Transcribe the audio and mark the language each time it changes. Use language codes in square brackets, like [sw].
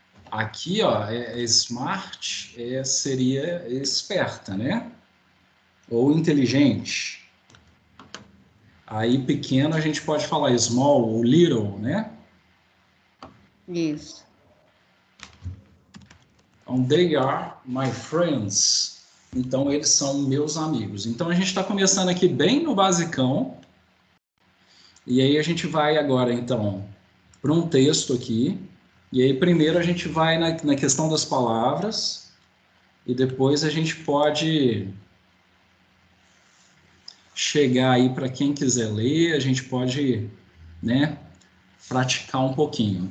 [pt] Aqui, ó, smart seria esperta, né? Ou inteligente. Aí, pequeno, a gente pode falar small ou little, né? Isso. [en] Então, they are my friends. [pt] Então, eles são meus amigos. Então, a gente está começando aqui bem no basicão. E aí, a gente vai agora, então, para um texto aqui. E aí, primeiro, a gente vai na questão das palavras. E depois a gente pode chegar aí para quem quiser ler. A gente pode, né, praticar um pouquinho.